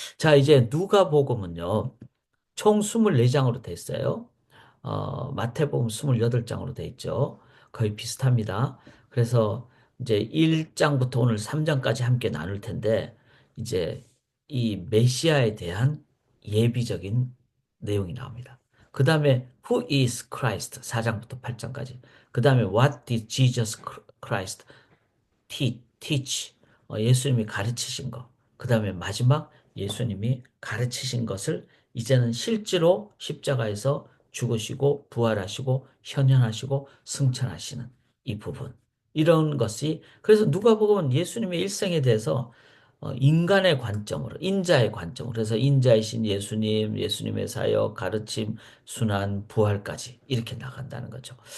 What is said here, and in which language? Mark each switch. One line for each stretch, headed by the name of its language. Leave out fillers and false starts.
Korean: 자, 이제 누가복음은요, 총 24장으로 됐어요. 마태복음 28장으로 돼 있죠. 거의 비슷합니다. 그래서 이제 1장부터 오늘 3장까지 함께 나눌 텐데, 이제 이 메시아에 대한 예비적인 내용이 나옵니다. 그 다음에
English: Who is Christ?
Korean: 4장부터 8장까지. 그 다음에
English: What did Jesus Christ teach?
Korean: 예수님이 가르치신 것. 그 다음에 마지막 예수님이 가르치신 것을 이제는 실제로 십자가에서 죽으시고 부활하시고 현현하시고 승천하시는 이 부분. 이런 것이 그래서 누가복음은 예수님의 일생에 대해서 인간의 관점으로, 인자의 관점으로, 그래서 인자이신 예수님, 예수님의 사역, 가르침, 순환, 부활까지 이렇게 나간다는 거죠.